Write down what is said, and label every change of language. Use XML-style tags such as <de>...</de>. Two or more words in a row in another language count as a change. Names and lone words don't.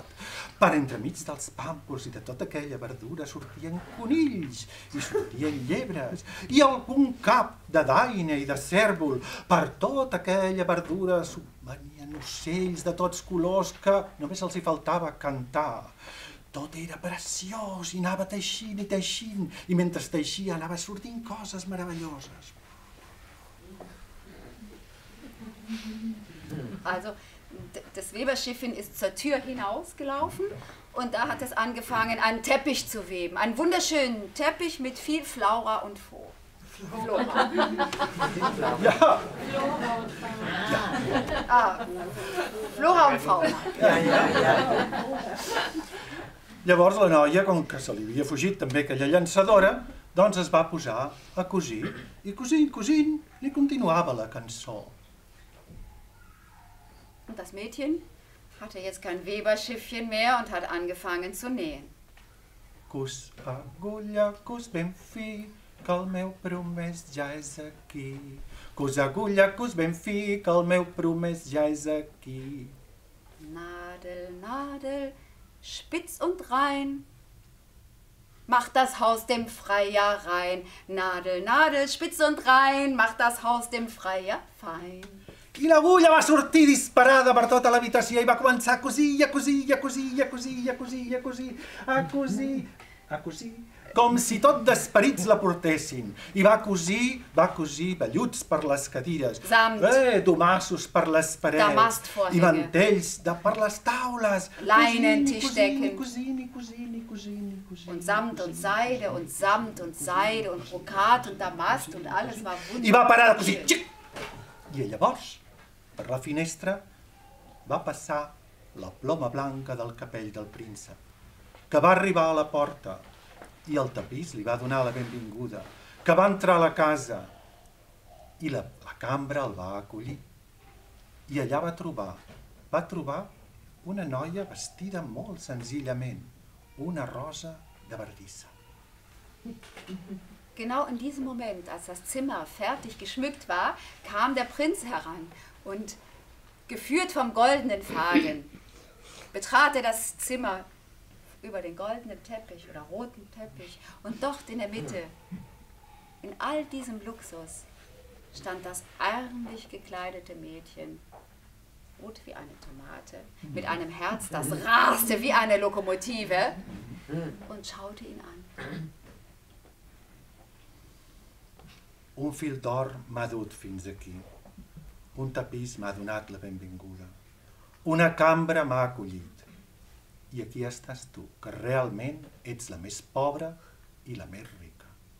<ca>Per entremig dels pàmpols i de tota aquella verdura sortien conills i sortien llebres i algun cap de daina i de cèrvol. Per tota aquella verdura venien ocells de tots colors que només els hi faltava cantar. Tot era preciós i anava teixint, i mentre teixia anava sortint coses meravelloses.</ca> <de>Also, das Weberschiffchen ist zur Tür hinausgelaufen und da hat es angefangen, einen Teppich zu weben. Einen wunderschönen Teppich mit viel Flora und Flora. Ja. Flora und Fauna.</de> <ca>Llavors la noia, com que se li havia fugit també aquella llançadora, doncs es va posar a cosir. I cosint, li continuava la cançó.</ca> <de>Und das Mädchen hatte jetzt kein Weberschiffchen mehr und hat angefangen zu nähen.</de> <ca>Cus, agulla, cus ben fi, que el meu promès ja és aquí. Cus, agulla, cus ben fi, que el meu promès ja és aquí.</ca> <de>Nadel, Nadel, spitz und rein, mach das Haus dem Freier rein. Nadel, Nadel, spitz und rein, mach das Haus dem Freier fein.</de> <ca>I l'agulla va sortir disparada per tota l'habitació i va començar a cosir, a cosir, a cosir, a cosir, a cosir, a cosir, a cosir, a cosir, com si tot d'esperits la portessin. I va cosir velluts per les cadires, domassos per les parets, i mantells per les taules,</ca> <de>Leinentischdecken,</de> <ca>cosint.</ca> <de>und Samt und Seide und Samt und Seide und Brokat und Damast und alles war wunderbar.</de> <ca>I va parar de cosir, xic! I llavors, per la finestra, va passar la ploma blanca del capell del príncep, que va arribar a la porta i el tapís li va donar la benvinguda, que va entrar a la casa i la cambra el va acollir. I allà va trobar una noia vestida molt senzillament, una rosa de verdissa.</ca> <de>Genau in diesem Moment, als das Zimmer fertig geschmückt war, kam der Prinz heran und, geführt vom goldenen Faden, betrat er das Zimmer über den goldenen Teppich oder roten Teppich und dort in der Mitte, in all diesem Luxus, stand das ärmlich gekleidete Mädchen, rot wie eine Tomate, mit einem Herz, das raste wie eine Lokomotive und schaute ihn an.</de> <ca>Un fil d'or m'ha dut fins aquí. Un tapís m'ha donat la benvinguda. Una cambra m'ha acollit. I aquí estàs tu, que realment ets la més pobra i la més rica.</ca>